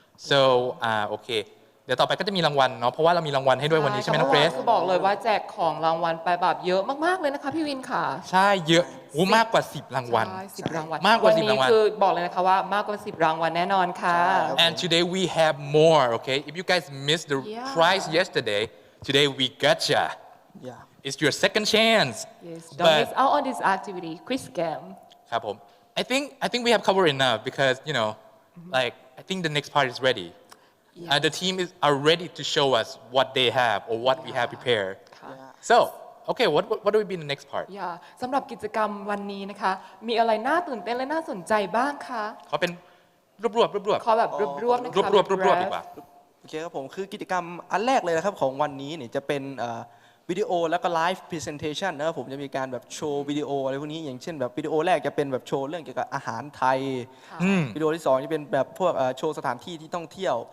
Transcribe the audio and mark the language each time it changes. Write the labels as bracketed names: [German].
[Thai] So โอเค เดี๋ยวต่อไปก็จะมีรางวัลเนาะ เพราะว่าเรามีรางวัลให้ด้วยวันนี้ใช่ไหมน้องเกรซ จะบอกเลยว่าแจกของรางวัลไปแบบเยอะมากๆเลยนะคะพี่วินค่ะ ใช่เยอะโอ้มากกว่า 10 รางวัล ใช่10 รางวัล มากกว่า วัน นี้ รางวัล คือบอกเลยนะคะว่ามากกว่า 10 รางวัลแน่นอนค่ะ [English] And today we have more, okay? If you guys missed the Yeah. prize yesterday, today we gotcha. yeah It's your second chance. Yes, don't But- miss out on this activity quiz game [Thai] ครับผม [English] I think we have covered enough because like I think the next part is ready. Yeah. The team are ready to show us what they have or what we have prepared. [Thai] ค่ะ [English] So, okay, what do we be in the next part? [Thai] อย่าสำหรับกิจกรรมวันนี้นะคะ มีอะไรน่าตื่นเต้นและน่าสนใจบ้างคะ เขาเป็นรวบ ขอแบบรวบๆนะคะ รวบดีกว่า โอเคครับผมคือกิจกรรมอันแรกเลยนะครับของวันนี้เนี่ยจะเป็นวิดีโอแล้วก็ไลฟ์พรีเซนเทชันนะครับผมจะมีการแบบโชว์วิดีโออะไรพวกนี้อย่างเช่นแบบวิดีโอแรกจะเป็นแบบโชว์เรื่องเกี่ยวกับอาหารไทย วิดีโอที่2จะเป็นแบบพวกโชว์สถานที่ที่ต้องเที่ยว